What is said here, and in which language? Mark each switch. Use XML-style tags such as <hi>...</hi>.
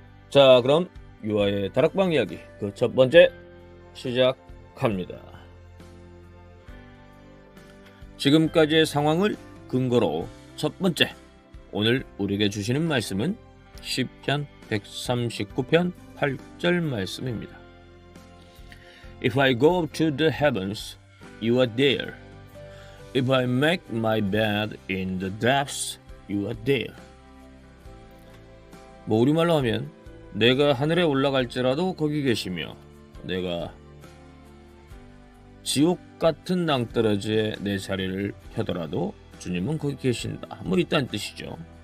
<ko>자, 그럼 유아의 다락방 이야기 그 첫 번째 시작합니다. 지금까지의 상황을 근거로 첫 번째, 오늘 우리에게 주시는 말씀은 시편 139편 8절 말씀입니다.</ko> <en>If I go up to the heavens, you are there. If I make my bed in the depths, you are there.</en> <ko>뭐 우리말로 하면 내가 하늘에 올라갈지라도 거기 계시며 내가 지옥 같은 낭떠러지에 내 자리를 펴더라도 주님은 거기 계신다. 뭐 이딴 뜻이죠.</ko>